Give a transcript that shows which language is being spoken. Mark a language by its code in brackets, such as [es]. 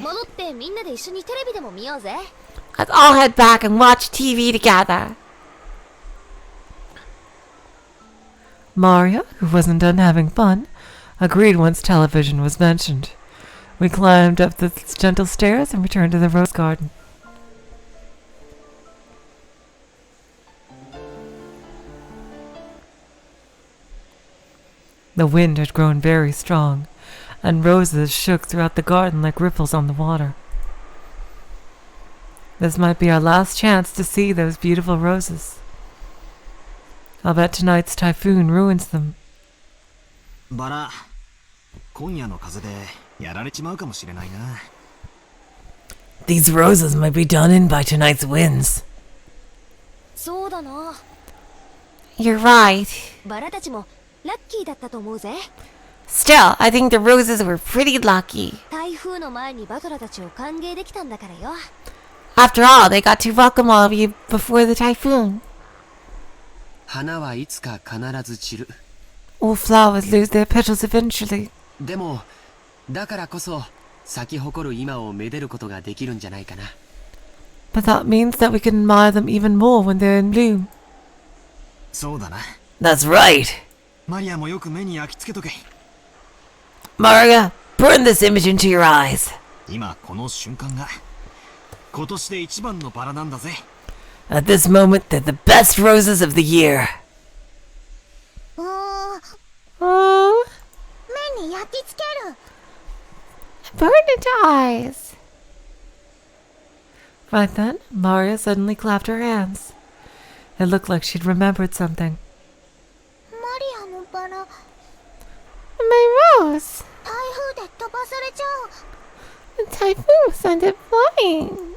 [ja] 戻ってみんなで一緒にテレビでも見ようぜ [en] Let's all head back and watch TV together. Maria, who wasn't done having fun, agreed once television was mentioned. We climbed up the gentle stairs and returned to the rose garden. The wind had grown very strong, and roses shook throughout the garden like ripples on the water. This might be our last chance to see those beautiful roses. I'll bet tonight's typhoon ruins them. [ja] バラ、今夜の風でやられちまうかもしれないな。 [en] These roses might be done in by tonight's winds. [ja] そうだな [en] You're right. [ja] バラたちもラッキーだったと思うぜ [en] Still, I think the roses were pretty lucky. [ja] 台風の前にバトラたちを歓迎できたんだからよ [en] After all, they got to welcome all of you before the typhoon. [ja] 花はいつか必ず散る。 [en] All flowers lose their petals eventually. [ja] でもだからこそ咲き誇る今をめでることができるんじゃないかな。 [en] But that means that we can admire them even more when they're in bloom. [ja] そうだな。 [en] That's right. [ja] マリアもよく目に焼き付けとけ。 [en] Maria, burn this image into your eyes. [ja] 今この瞬間が今年で一番のバラなんだぜ。 [en] At this moment, they're the best roses of the year. うーん Oh, [ja] 目に焼き付ける [en] burn into eyes. Right then, Maria suddenly clapped her hands. It looked like she'd remembered something. [ja] マリアのバラ [en] My rose! [ja] 台風で飛ばされちゃう [en] The typhoon sent it flying.